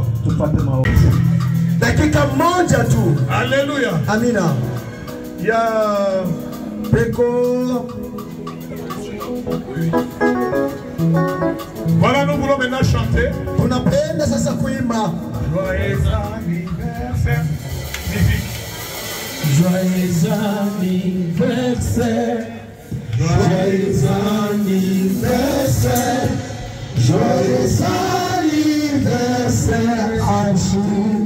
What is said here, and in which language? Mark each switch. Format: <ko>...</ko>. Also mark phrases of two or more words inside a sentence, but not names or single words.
<sw>Dakika moja tu. Alléluia. Amina. Ya Peko.</sw> <fr>Voilà, nous voulons maintenant chanter.</fr> <sw>Tunapenda sasa kuimba.</sw> <fr>Joyeux anniversaire. Musique. Joyeux anniversaire. Joyeux anniversaire. Joyeux anniversaire à vous.</fr>